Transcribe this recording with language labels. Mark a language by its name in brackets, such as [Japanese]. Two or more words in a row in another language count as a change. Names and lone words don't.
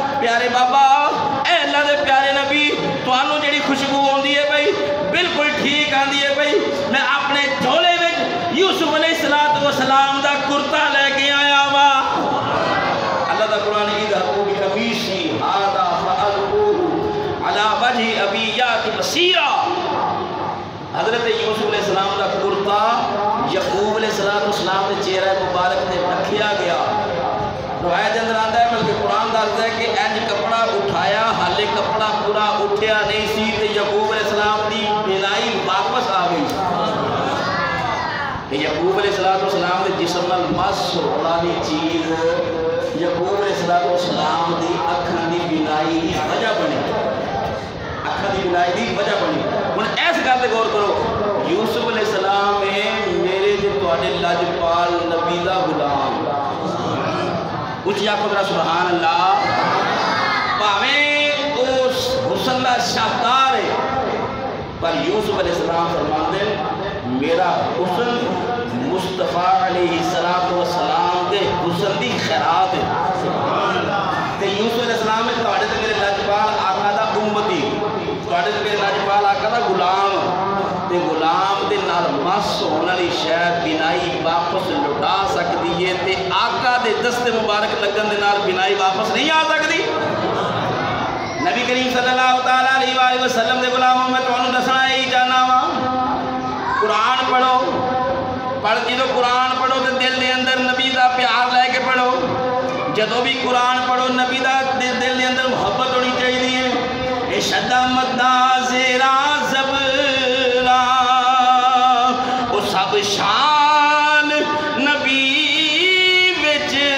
[Punjabi] پیارے بابا اے اللہ دے پیارے نبی تانوں جڑی خوشبو آندی ہے بھائی بالکل ٹھیک آندی ہے بھائی میں اپنے جھولے وچ یوسف علیہ السلام دا کرتا لے کے آیا وا اللہ دا قرآن [Arabic] اذهبوا بقميصي هذا فألقوه على وجه أبي يأتي بصيرا [Punjabi] حضرت یوسف علیہ السلام دا کرتا یعقوب علیہ السلام دے چہرہ مبارک تے رکھیا گیا روایت اندر آتا ہے بلکہ قرآن دستا ہے کہ انج کپڑا اٹھایا حالے کپڑا پورا اٹھیا نہیں سی تے یعقوب علیہ السلام دی بینائی واپس آ گئی کہ یعقوب علیہ السلام دے جسم نال مس والی چیز یعقوب علیہ السلام دی اکھاں دی بینائی دی وجہ بنی اکھاں دی بینائی دی وجہ بنی ہن اس گل تے غور کرو یوسف علیہ السلام میرے تے تواڈے لاجپال نبی دا غلام اچھی آکھو ذرا [Arabic] سبحان اللہ [Punjabi] پاویں اس حسن دا شاہکار ہے پر یوسف علیہ السلام فرماندے میرا حسن مصطفیٰ علیہ السلام دے حسن دی خیرات ہے تے یوسف علیہ السلام میں تواڈے تے میرے لاجپال آقا دا امتی تواڈے تے میرے لاجپال آقا دا غلام تے غلام دے نال مس ہون والی شے بینائی واپس لوٹا سکدی ہے تے آقا دے دست مبارک لگن دے نال بینائی واپس نہیں آ سکدی نبی کریم [Arabic] صلی اللہ تعالیٰ علیہ وآلہ وسلم [Punjabi] دے غلاموں میں تانوں دسنا ہی چاہنا وا قرآن پڑھو پڑھ جدو قرآن پڑھو تے دل دے اندر نبی دا پیار لے کے پڑھو جدو بھی قرآن پڑھو نبی دا دل دے اندر محبت ہونی چاہیے اشد مدہ زیرا زبرا او سب شان نبی وچ